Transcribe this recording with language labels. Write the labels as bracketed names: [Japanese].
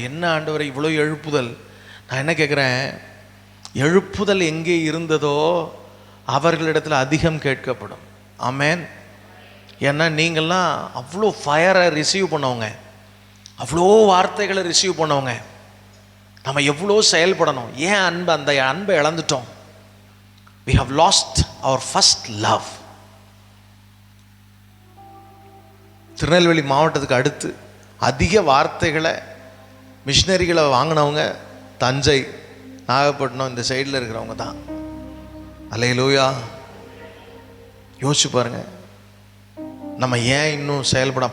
[Tamil] என்ன ஆண்டவரை இவ்வளோ எழுப்புதல். நான் என்ன கேட்குறேன், எழுப்புதல் எங்கே இருந்ததோ அவர்களிடத்தில் அதிகம் கேட்கப்படும். ஆமேன். ஏன்னா நீங்கள்லாம் அவ்வளோ ஃபயரை ரிசீவ் பண்ணவங்க, அவ்வளோ வார்த்தைகளை ரிசீவ் பண்ணவங்க. நம்ம எவ்வளோ செயல்படணும். ஏன் அந்த அன்பை இழந்துட்டோம்? [English] we have lost our first love. [Tamil] Tirunelveli மாவட்டத்துக்கு அடுத்து அதிக வார்த்தைகளை மிஷினரிகளை வாங்கினவங்க தஞ்சை, நாகப்பட்டினம் இந்த சைடில் இருக்கிறவங்க தான். அல்லேலூயா. யோசிச்சு பாருங்க, நம்ம ஏன் இன்னும் செயல்பட?